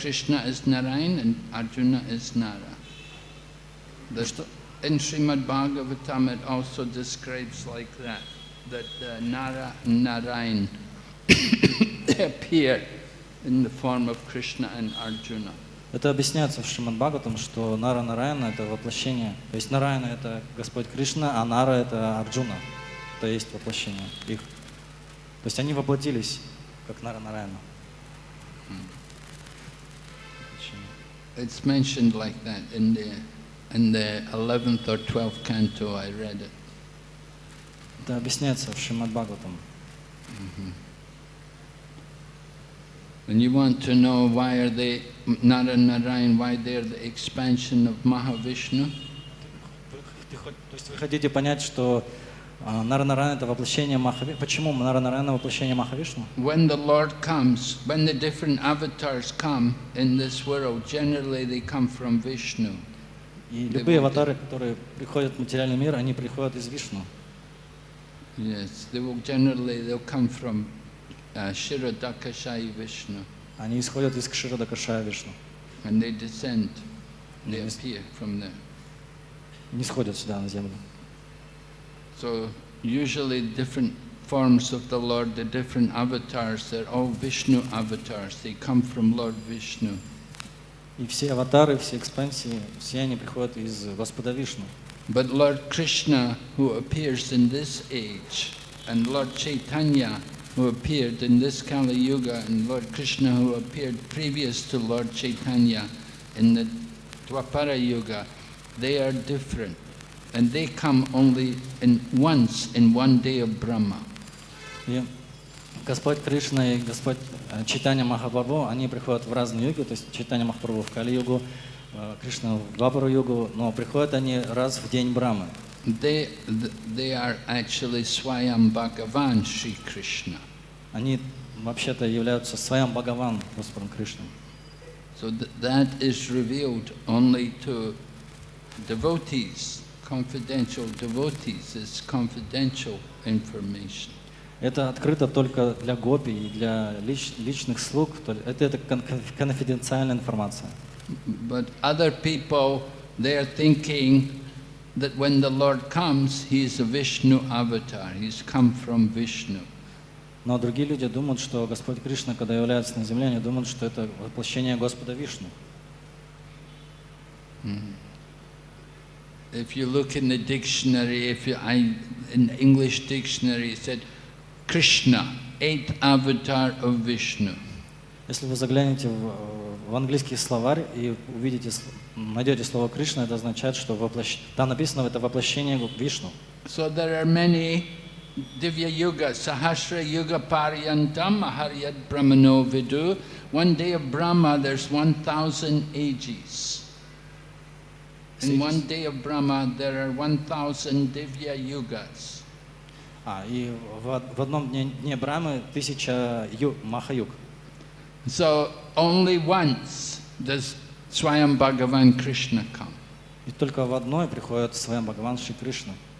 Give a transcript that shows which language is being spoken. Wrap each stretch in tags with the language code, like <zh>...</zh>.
<en>Krishna is Narayan and Arjuna is Nara. In Srimad Bhagavatam it also describes like that Nara and Narayan they appear in the form of Krishna and Arjuna.</en> <ru>Это объясняется в Шримад Бхагаватам, что Нара Нараяна это воплощение. То есть Нараяна это Господь Кришна, а Нара это Арджуна. Это есть воплощение их. То есть они воплотились как Нара Нараяна.</ru> <en>It's mentioned like that in the 11th or 12th canto. I read it.</en> <ru>Это объясняется в Шримад Бхагаватам.</ru> <en>And you want to know why are they Nara and Narayan, why they're the expansion of Mahavishnu?</en> <ru>То есть вы хотите понять, что Нара Нараяна это воплощение Махавишну? Почему Нара Нараяна воплощение Махавишну?</ru> <en>When the Lord comes, when the different avatars come in this world, generally they come from Vishnu.</en> <ru>И любые аватары, которые приходят в материальный мир, они приходят из Вишну.</ru> <en>Yes, they'll come from Shirodakashai Vishnu,</en> <ru>Они исходят из Кширадакашая Вишну.</ru> <en>and they descend, they Yes. appear from there.</en> <ru>Не сходят сюда на землю.</ru> <en>So usually different forms of the Lord, the different avatars, they're all Vishnu avatars. They come from Lord Vishnu.</en> <ru>И все аватары, все экспансии, все они приходят из Господа Вишну.</ru> <en>But Lord Krishna, who appears in this age, and Lord Chaitanya, who appeared in this Kali Yuga, and Lord Krishna, who appeared previous to Lord Chaitanya in the Dwapara Yuga, they are different. And they come only once in one day of Brahma.</en> <ru>И Господь Кришна и Господь Чайтанья Махапрабху, они приходят в разные юги, то есть Чайтанья Махапрабху в Кали-югу, Кришна в Двапару-югу, но приходят они раз в день Брамы.</ru> <en>They are actually Swayam Bhagavan Sri Krishna.</en> <ru>Они вообще-то являются Сваям Бхагаван, Господом Кришной.</ru> <en>So that is revealed only to devotees, confidential devotees. It's confidential information.</en> <ru>Это открыто только для гопи и для личных слуг. Это конфиденциальная информация.</ru> <en>But other people, they are thinking that when the Lord comes, He is a Vishnu avatar. He's come from Vishnu.</en> <ru>Но другие люди думают, что Господь Кришна, когда является на земле, они думают, что это воплощение Господа Вишну.</ru> <en>If you look in the dictionary, in the English dictionary, it said Krishna, 8th avatar of Vishnu.</en> <ru>Если вы заглянете в английский словарь и увидите, найдете слово Кришна, это означает, что там написано это воплощение Вишну.</ru> <en>So there are many Divya Yuga,</en> <sa>Sahasra Yuga Paryantam, Maharyad Brahmano Vidu.</sa> <en>One day of Brahma, there's 1,000 ages. In one day of Brahma, there are 1,000 Divya Yugas.</en> <ru>И в одном дне Брамы 1000 Маха-юг.</ru> <en>So only once does Swayam Bhagavan Krishna come.</en> <ru>И только в одной приходит Сваям Бхагаван Шри Кришна.</ru>